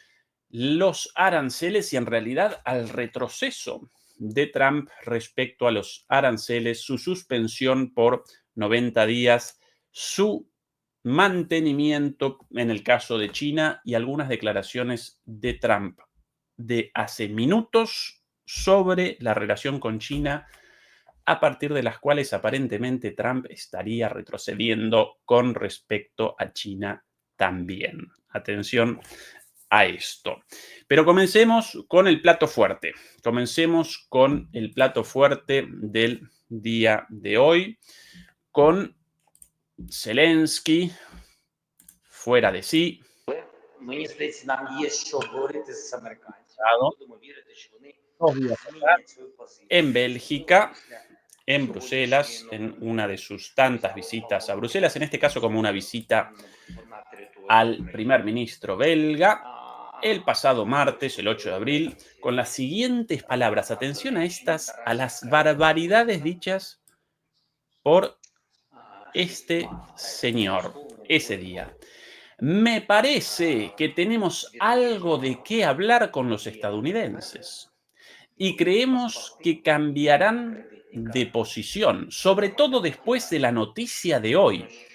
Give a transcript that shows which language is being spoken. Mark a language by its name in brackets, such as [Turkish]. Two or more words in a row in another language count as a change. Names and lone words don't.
[Spanish] los aranceles y en realidad al retroceso de Trump respecto a los aranceles, su suspensión por 90 días, su mantenimiento en el caso de China y algunas declaraciones de Trump de hace minutos sobre la relación con China, a partir de las cuales aparentemente Trump estaría retrocediendo con respecto a China también. Atención a esto. Pero comencemos con el plato fuerte. Comencemos con el plato fuerte del día de hoy, con Zelensky fuera de sí. [Ukrainian] Мені здається, нам є що говорити з американцями. [Spanish] Estado [Ukrainian] Будемо вірити, що вони [Spanish] 2 días atrás [Ukrainian] змінять свою позицію. [Spanish] en Bélgica, [Ukrainian] Після [Spanish] en Bruselas, en una de sus tantas visitas a Bruselas, en este caso como una visita [Ukrainian] на території [Spanish] al primer ministro belga, А, el pasado martes, el 8 de abril, con las siguientes palabras. Atención a estas, a las barbaridades dichas por este señor ese día. Me parece que tenemos algo de qué hablar con los estadounidenses y creemos que cambiarán de posición, sobre todo después de la noticia de hoy.